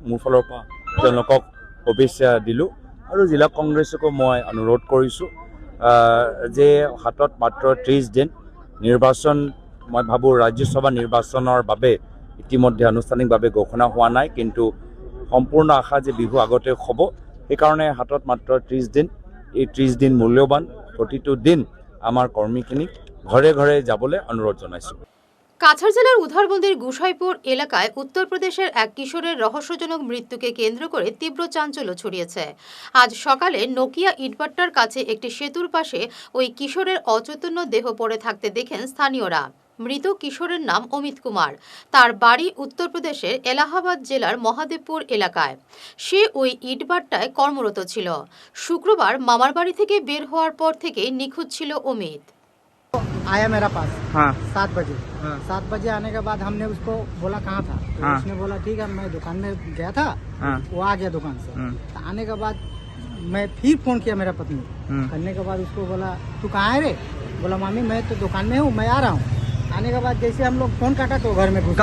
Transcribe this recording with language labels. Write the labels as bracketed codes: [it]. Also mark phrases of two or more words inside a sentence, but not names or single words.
[as] মোৰ ফালৰ পৰা তেওঁলোকক শুভেচ্ছা দিলোঁ আৰু জিলা কংগ্ৰেছকো মই অনুৰোধ কৰিছোঁ যে হাতত মাত্ৰ 30 দিন, নিৰ্বাচন মই ভাবোঁ ৰাজ্যসভা নিৰ্বাচনৰ বাবে ইতিমধ্যে আনুষ্ঠানিকভাৱে ঘোষণা হোৱা নাই, কিন্তু সম্পূৰ্ণ আশা যে বিহু আগতে হ'ব। সেইকাৰণে হাতত মাত্ৰ 30 দিন। এই 30 দিন মূল্যৱান। প্ৰতিটো দিন আমাৰ কৰ্মীখিনিক ঘৰে ঘৰে যাবলৈ অনুৰোধ জনাইছোঁ। [bn] কাছাড় জেলার উধারবন্দের গুসাইপুর এলাকায় উত্তরপ্রদেশের এক কিশোরের রহস্যজনক মৃত্যুকে কেন্দ্র করে তীব্র চাঞ্চল্য ছড়িয়েছে। আজ সকালে নোকিয়া ইটভাট্টার কাছে একটি সেতুর পাশে ওই কিশোরের অচৈতন্য দেহ পড়ে থাকতে দেখেন স্থানীয়রা। মৃত কিশোরের নাম অমিত কুমার। তার বাড়ি উত্তরপ্রদেশের এলাহাবাদ জেলার মহাদেবপুর এলাকায়। সে ওই ইটভাট্টায় কর্মরত ছিল। শুক্রবার মামার বাড়ি থেকে বের হওয়ার পর থেকে নিখোঁজ ছিল অমিত। [hi] आया मेरा पास हाँ 7 बजे। हाँ 7 बजे आने के बाद हमने उसको बोला कहाँ था, तो हाँ उसने बोला ठीक है मैं दुकान में गया था। हाँ वो आ गया दुकान से। हम्म, तो आने के बाद मैं फिर फोन किया मेरा पत्नी। करने के बाद उसको बोला तू कहाँ है रे? बोला मामी मैं तो दुकान में हूँ, मैं आ रहा हूँ। आने के बाद जैसे हम लोग फोन काटा तो घर में घुस।